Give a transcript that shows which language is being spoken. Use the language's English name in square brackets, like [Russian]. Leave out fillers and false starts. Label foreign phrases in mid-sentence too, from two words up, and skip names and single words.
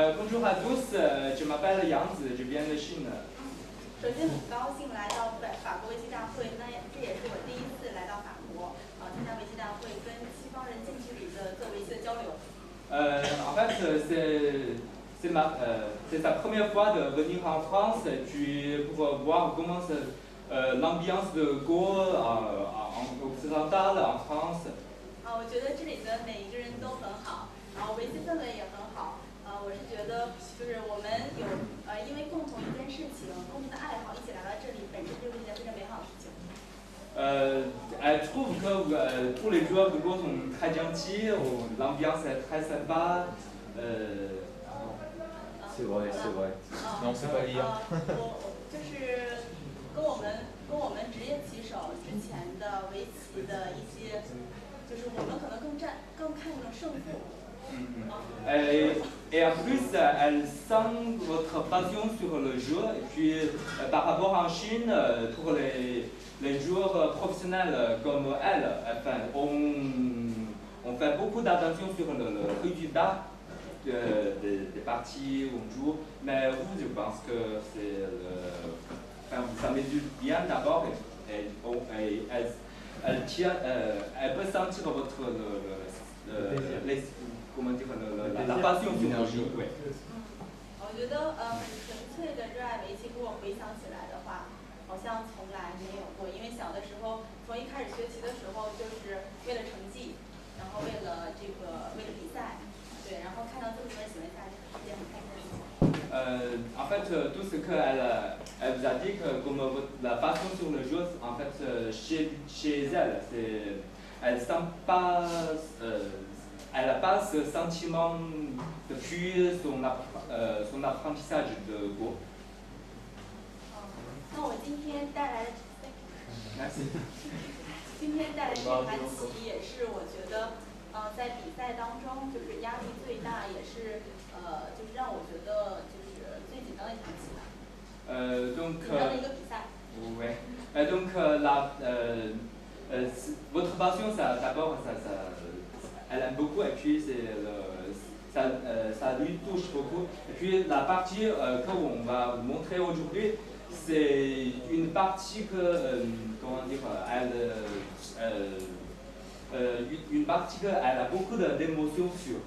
[French] Bonjour à tous, je m'appelle Yang子，je viens de Chine。 [Chinese] 首先很高兴来到法国围棋大会，这也是我第一次来到法国，参加围棋大会，跟西方人近距离的做围棋的交流。 [French] En fait, c'est sa première fois de venir en France et puis pour voir comment l'ambiance de Go en occidental en France. [Chinese] 我觉得这里的每一个人都很好，然后围棋氛围也很好。我是觉得就是我们有因为共同一件事情、共同的爱好一起来到这里，本身就是一件非常美好的事情。 [French] Elle trouve que tous les joueurs de Go sont très gentils, l'ambiance est très sympa. C'est vrai, c'est vrai. Non, c'est pas lire. [Chinese] 就是跟我们职业棋手之前的围棋的一些，就是我们可能更看重胜负。 [French] Et en plus, elle sent votre passion sur le jeu. Et puis, par rapport en Chine, pour les joueurs professionnels comme elle, enfin, on fait beaucoup d'attention sur le résultat des parties où on joue. Mais vous, je pense que enfin, ça mesure bien d'abord. Elle peut sentir votre comment dire, la passion sur le jeu. Ouais. [Chinese] 我觉得很纯粹的热爱围棋，给我回想起来的话，好像从来没有过。因为小的时候，从一开始学习的时候，就是为了成绩，然后为了比赛，对，然后看到这么多人喜欢下，是件很开心的事情。 [French] En fait, tout ce qu'elle vous a dit, que comme la passion sur le jeu, en fait, chez elle, elle sent pas. Elle n'a pas ce sentiment depuis son apprentissage de Go. [Chinese] 那我今天带来的 [French] Merci. [Chinese] 今天带来的这盘棋也是我觉得，在比赛当中就是压力最大，也是就是让我觉得就是最紧张的一盘棋吧。 [French] Donc, [Chinese] 紧张的一个比赛。 [French] ouais. Donc, votre passion, d'abord, elle aime beaucoup et puis ça lui touche beaucoup. Et puis la partie qu'on va vous montrer aujourd'hui, c'est une partie comment dire, une partie qu'elle a beaucoup d'émotions sur.